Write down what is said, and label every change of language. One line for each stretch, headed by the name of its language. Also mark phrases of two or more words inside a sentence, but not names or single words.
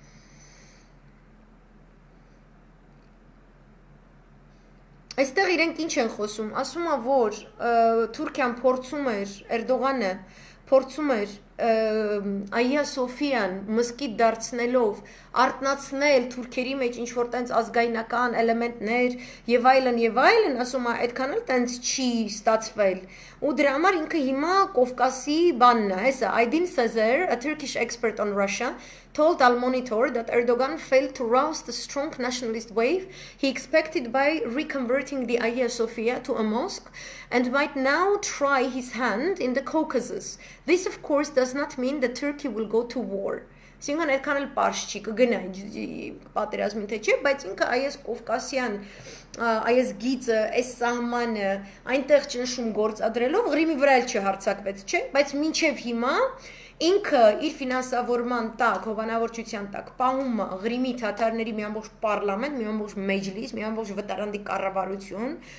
Armenian: Այստեղ իրենք ինչ են խոսում, ասում է, որ Թուրքիան փորձում էր, Էրդողանը փորձում էր Այա Սոֆիան մսկիթ դարձնելով արտնացնել թուրքերի մեջ ինչ որ տենց ազգայնական էլեմենտներ եւ այլն, ասում է, այդքան էլ տենց չի ստացվել։ Ու դրա համար ինքը հիմա Կովկասի բանն է, հեսա
English: Aydin Sezer, a Turkish expert on Russia, told Al Monitor that Erdogan failed to rouse the strong nationalist wave he expected by reconverting the Hagia Sophia to a mosque and might now try his hand in the Caucasus. This, of course, does not mean that Turkey will go to war.
Armenian: Այսինքն այդքան էլ պարզ չի կգնայի պատերազմին թե չէ, բայց ինքը այս Կովկասյան այս գիծը, այս սահմանը այնտեղ ճնշում գործադրելով Ղրիմի վրա էլ չհարցակվեց, չէ, բայց մինչև հիմա ինքը իր ֆինանսավորման տակ, հովանավորչության տակ պահում է Ղրիմի թաթարների մի ամբողջ պարլամենտ, մի ամբողջ մեջլիս, մի ամբողջ վտարանդի կառավարություն,